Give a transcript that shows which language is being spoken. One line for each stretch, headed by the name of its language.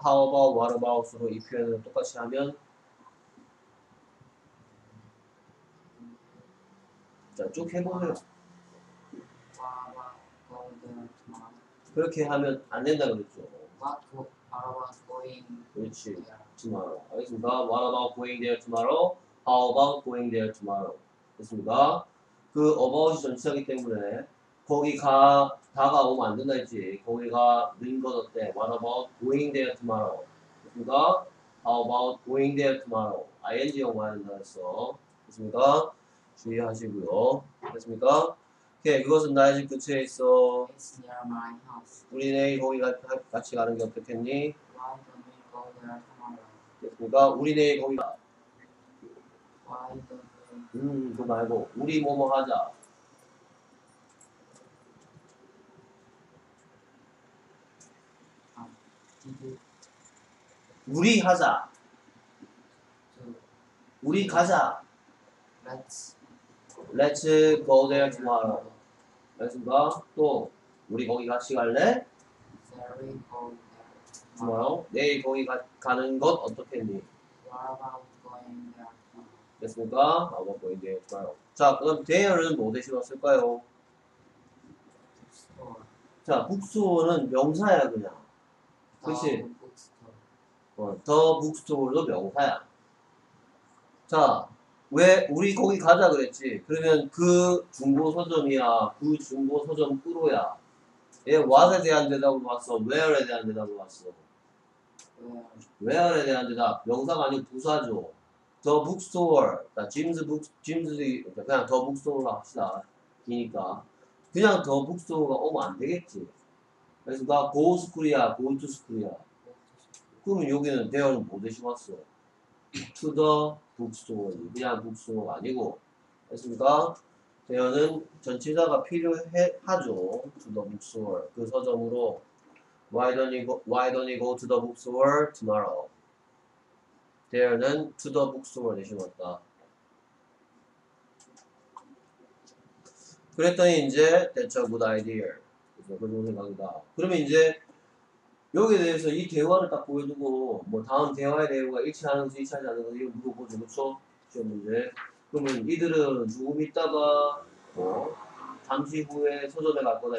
Korean: How about, what about으로 이 표현을 똑같이 하면 자, 쭉 해보세요.
English: What about going there tomorrow?
Korean: 그렇게 하면 안 된다 그랬죠.
English: What about going
Korean: 그렇지.
English: there? tomorrow.
Korean: 알겠습니까?
English: What about going there tomorrow? How about going there tomorrow?
Korean: 됐습니까? 그 about이 전치사기 때문에 거기 다가오면 안 된다 했지. 거기가 는 건 어때?
English: What about going there tomorrow?
Korean: 됐습니까?
English: How about going there tomorrow?
Korean: ing형 와야 된다 했어. 됐습니까? 주의하시고요. 됐습니까? 오케이, 그것은 나의 집 근처에 있어.
English: It's near my house.
Korean: 우리 내일 거기 같이 가는 게 어떻겠니?
English: Why don't we go there tomorrow?
Korean: 됐습니까? 우리 내일 거기 가.
English: Why don't we?
Korean: 그거 말고 우리 뭐뭐 하자.
English: Did you
Korean: 우리 하자.
English: do?
Korean: 우리 가자.
English: Let's Let's go there tomorrow.
Korean: 알겠습니까? 또 우리 거기 같이 갈래?
English: Shall we go there tomorrow? tomorrow.
Korean: 내일 거기 가는 것 어떻겠니?
English: What about going there tomorrow?
Korean: 됐습니까? 한번 보이게 tomorrow. 자, 그럼 there는 뭐 대신 왔을까요?
English: Store.
Korean: 자, bookstore는 명사야 그냥. 그치?
English: The bookstore.
Korean: the bookstore도 명사야. 자, 왜 우리 거기 가자 그랬지? 그러면 그 중고 서점이야, 그 중고 서점 꾸로야. 얘 what에 대한 대답으로 왔어, where에 대한 대답으로 왔어.
English: Where?
Korean: where에 대한 대답, 명사가 아니고 부사죠. the bookstore, 자, Jim's 그냥 the bookstore로 합시다. 기니까 그냥 the bookstore가 오면 안 되겠지. 그래서 나 go school이야, go to school이야. 그러면 여기는 there는 뭐 대신 왔어?
English: to the bookstore.
Korean: 그냥 bookstore가 아니고. 됐습니까? there는 전치사가 필요하죠.
English: to the bookstore.
Korean: 그 서점으로.
English: Why don't you go to the bookstore tomorrow?
Korean: there는 to the bookstore 대신 왔다. 그랬더니 이제
English: that's a good idea.
Korean: 그래서 그 좋은 생각이다. 그러면 이제 여기에 대해서 이 대화를 딱 보여두고 뭐 다음 대화의 내용과 일치하는지 일치하지 않는지 이거 물어보죠. 그쵸? 시험 문제. 그러면 이들은 조금 있다가 잠시 후에 서점에 갈 거다.